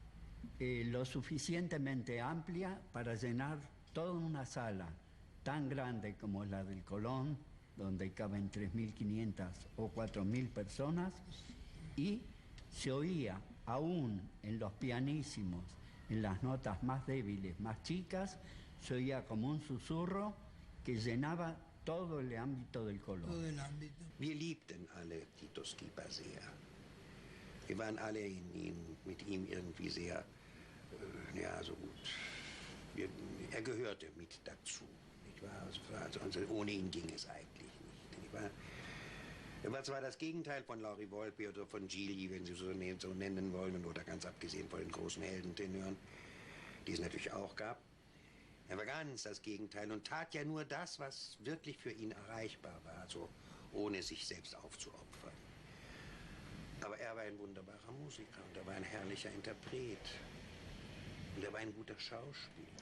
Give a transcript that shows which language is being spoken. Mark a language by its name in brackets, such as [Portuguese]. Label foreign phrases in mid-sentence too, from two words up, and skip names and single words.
[Spanish] lo suficientemente amplia para llenar toda una sala tan grande como la del Colón, donde caben 3.500 o 4.000 personas, y se oía aún en los pianísimos, en las notas más débiles, más chicas, se oía como un susurro que llenaba todo el ámbito del Colón. Todo el ámbito. [German] Wir liebten alle Tito Skipa sehr. Wir waren alle mit ihm irgendwie sehr, ja, so gut. Er gehörte mit dazu, nicht wahr? Also ohne ihn ging es eigentlich nicht wahr? Er war zwar das Gegenteil von Lauri Volpi oder von Gigli, wenn Sie so nennen wollen, oder ganz abgesehen von den großen Heldentenören, die es natürlich auch gab. Er war ganz das Gegenteil und tat ja nur das, was wirklich für ihn erreichbar war, so ohne sich selbst aufzuopfern. Aber er war ein wunderbarer Musiker und er war ein herrlicher Interpret. Und er war ein guter Schauspieler.